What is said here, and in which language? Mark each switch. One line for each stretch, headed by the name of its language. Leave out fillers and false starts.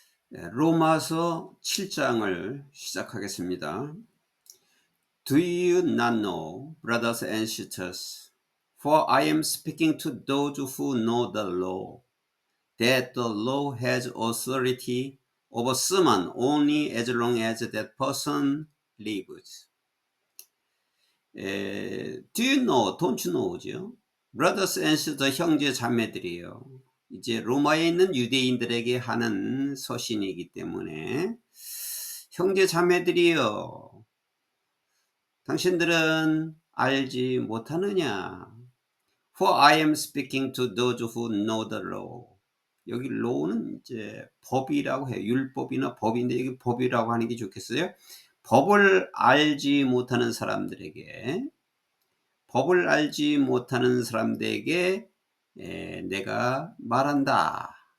Korean: 로마서 7장을 시작하겠습니다.
English: Do you not know, brothers and sisters, for I am speaking to those who know the law, that the law has authority over someone only as long as that person lives. Do you know, don't you know죠? Brothers and sisters,
Korean: 형제 자매들이요. 이제 로마에 있는 유대인들에게 하는 서신이기 때문에 형제 자매들이여, 당신들은 알지 못하느냐?
English: For I am speaking to those who know the law.
Korean: 여기 law는 이제 법이라고 해요. 율법이나 법인데 여기 법이라고 하는 게 좋겠어요. 법을 알지 못하는 사람들에게, 법을 알지 못하는 사람들에게 내가 말한다.